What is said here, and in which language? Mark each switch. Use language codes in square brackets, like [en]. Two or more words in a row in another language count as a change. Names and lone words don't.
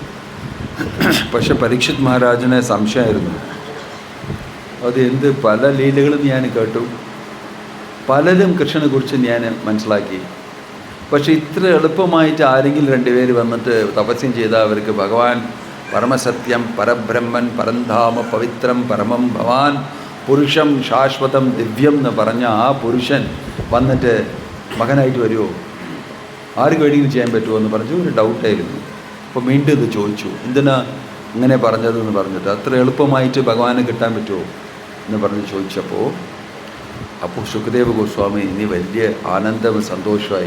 [ml] പക്ഷെ പരീക്ഷിത് മഹാരാജന് സംശയമായിരുന്നു. അത് എന്ത് പല ലീലകളും ഞാൻ കേട്ടു, പലരും കൃഷ്ണനെ കുറിച്ച് ഞാൻ മനസ്സിലാക്കി. പക്ഷെ ഇത്ര എളുപ്പമായിട്ട് ആരെങ്കിലും രണ്ടുപേര് വന്നിട്ട് തപസ്യം ചെയ്താൽ അവർക്ക് ഭഗവാൻ പരമസത്യം, പരബ്രഹ്മൻ, പരന്ധാമ, [sa] पवित्रं परमं भवान् पुरुषं शाश्वतं दिव्यं [ml] എന്ന് പറഞ്ഞ ആ പുരുഷൻ വന്നിട്ട് മകനായിട്ട് വരുമോ, ആർക്ക് വേണമെങ്കിലും ചെയ്യാൻ പറ്റുമോ എന്ന് പറഞ്ഞു ഒരു ഡൗട്ടായിരുന്നു. അപ്പോൾ വീണ്ടും ഇത് ചോദിച്ചു, എന്തിനാ ഇങ്ങനെ പറഞ്ഞതെന്ന് പറഞ്ഞിട്ട്, അത്ര എളുപ്പമായിട്ട് ഭഗവാനെ കിട്ടാൻ പറ്റുമോ എന്ന് പറഞ്ഞ് ചോദിച്ചപ്പോൾ സുഖദേവ ഗോസ്വാമി ഇനി വലിയ ആനന്ദവും സന്തോഷമായി.